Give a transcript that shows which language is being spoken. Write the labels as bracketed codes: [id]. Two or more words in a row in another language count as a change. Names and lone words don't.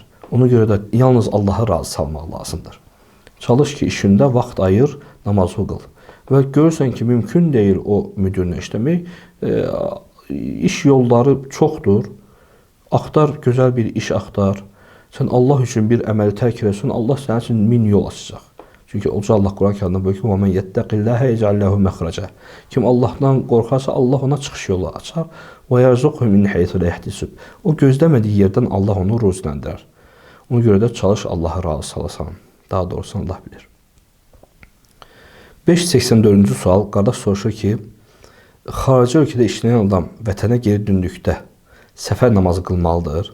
[az] Ona görə də yalnız Allahı razı salmaq lazımdır. Çalış ki, işində vaxt ayır, namazı qıl. Və görürsən ki, mümkün deyil o müdürlə işləmək. İş yolları çoxdur. Axtar, gözəl bir iş axtar. Sən Allah üçün bir əməli tərk edirsən, Allah sənin üçün 1000 yol açacaq. Çünki Uca Allah Quran-Kərimdə buyurur ki, [ar] وَمَنْ يَتَّقِ اللّٰهَ يَجْعَلْ لَهُ مَخْرَجًا. [az] Kim Allahdan qorxarsa, Allah ona çıxış yolu açar. [ar] وَيَرْزُقْهُ مِنْ حَيْثُ لَا يَحْتَسِبُ. [az] O gözləmədiyi yerdən Allah onu ruziləndirər. Ona görə də çalış Allah'a razı salasan. Daha doğrusu Allah bilir. 584-cü sual. Qardaş soruşur ki, xarici ölkədə işləyən adam vətənə geri döndükdə səfər namazı qılmalıdır.